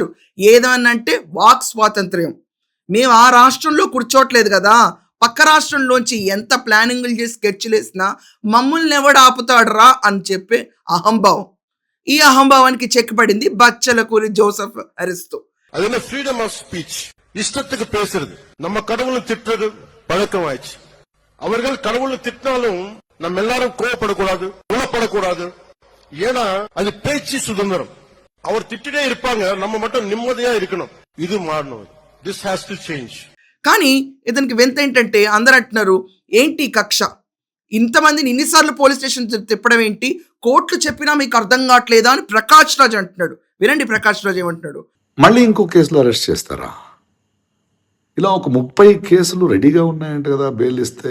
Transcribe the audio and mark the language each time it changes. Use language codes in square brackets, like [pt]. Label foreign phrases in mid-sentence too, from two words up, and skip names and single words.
[te] ఏదనంటే వాక్ స్వాతంత్ర్యం. మేము ఆ రాష్ట్రంలో కూర్చోట్లేదు కదా, పక్క రాష్ట్రంలోంచి ఎంత ప్లానింగ్లు చేసి స్కెచ్లు వేసినా మమ్మల్ని ఎవడు ఆపుతాడరా అని చెప్పే అహంభావం. ఈ అహంభావానికి చెక్ పడింది బచ్చలకూరి జోసఫ్ అరెస్ట్. [ta] அது என்ன [en] freedom of speech, [ta] இஷ்டத்துக்கு பேசுறது. நம்ம கடவுளை திட்டுறது பழக்கமாயிடுச்சு. அவர்கள் கடவுளை திட்டினாலும் நம்ம எல்லாரும் கோவப்படக்கூடாது, உணப்படக்கூடாது. ஏன்னா அது பேச்சு சுதந்திரம். அவர் திட்டிட்டே இருப்பாங்க, நம்ம மட்டும் நிம்மதியா இருக்கணும். இது மாறணும். [en] This has to change. [te] కానీ ఇతనికి వింత ఏంటంటే అందరూ అంటున్నారు, ఏంటి కక్ష, ఇంతమందిని ఇన్నిసార్లు పోలీస్ స్టేషన్ తిప్పడం ఏంటి, కోర్టులు చెప్పినా మీకు అర్థం కావట్లేదా అని ప్రకాష్ రాజ్ అంటున్నాడు. వినండి ప్రకాష్ రాజ్ ఏమంటున్నాడు. మళ్ళీ ఇంకో కేసులో అరెస్ట్ చేస్తారా? ఇలా ఒక 30 కేసులు రెడీగా ఉన్నాయంట కదా బెయిల్ ఇస్తే.